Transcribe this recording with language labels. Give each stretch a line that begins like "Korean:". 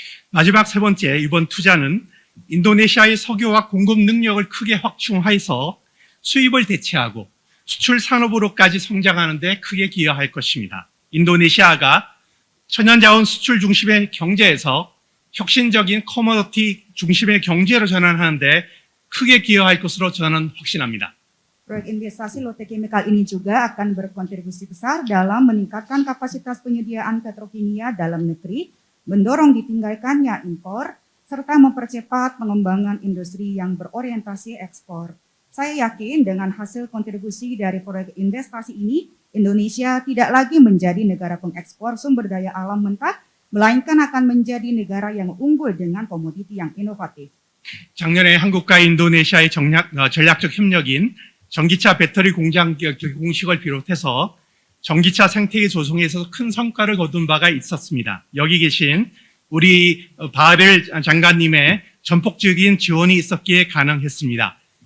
Korean: 마지막 세 번째, 이번 투자는 인도네시아의 석유화학 공급 능력을 크게 확충해서 수입을 대체하고 수출 산업으로까지 성장하는 데 크게 기여할 것입니다. 인도네시아가 천연자원 수출 중심의 경제에서 혁신적인 커머디티 중심의 경제로 전환하는 데 크게 기여할 것으로 저는 확신합니다.
Indonesian: Proyek investasi Lotte Chemical ini juga akan berkontribusi besar dalam meningkatkan kapasitas penyediaan petrokimia dalam negeri, mendorong ditinggalkannya impor, serta mempercepat pengembangan industri yang berorientasi ekspor. Saya yakin dengan hasil kontribusi dari proyek investasi ini, Indonesia tidak lagi menjadi negara pengekspor sumber daya alam mentah, melainkan akan menjadi negara yang unggul dengan komoditi yang inovatif.
Korean: 작년에 한국과 인도네시아의 전략적 협력인 전기차 배터리 공장 공식을 비롯해서 전기차 생태계 조성에 있어서 큰 성과를 거둔 바가 있었습니다. 여기 계신 우리 바렐 장관님의 전폭적인 지원이 있었기에 가능했습니다.